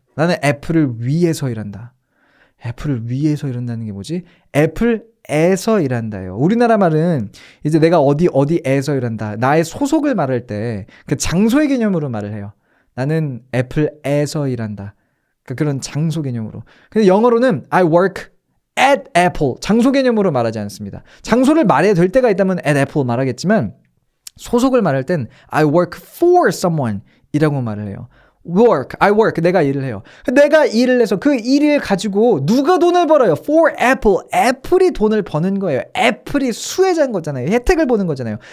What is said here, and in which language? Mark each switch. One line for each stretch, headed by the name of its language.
Korean: 나는 애플을 위해서 일한다. 애플을 위해서 일한다는 게 뭐지? 애플에서 일한다요. 우리나라 말은 이제 내가 어디에서 일한다. 나의 소속을 말할 때 그 장소의 개념으로 말을 해요. 나는 애플에서 일한다. 그러니까 그런 장소 개념으로.
English: 근데 영어로는 I work at Apple.
Korean: 장소 개념으로 말하지 않습니다. 장소를 말해야 될 때가 있다면 at Apple 말하겠지만 소속을 말할 땐
English: I work for someone
Korean: 이라고 말을 해요.
English: I work.
Korean: 내가 일을 해요. 내가 일을 해서 그 일을 가지고 누가 돈을 벌어요?
English: For Apple.
Korean: 애플이 돈을 버는 거예요. 애플이 수혜자인 거잖아요. 혜택을 보는 거잖아요.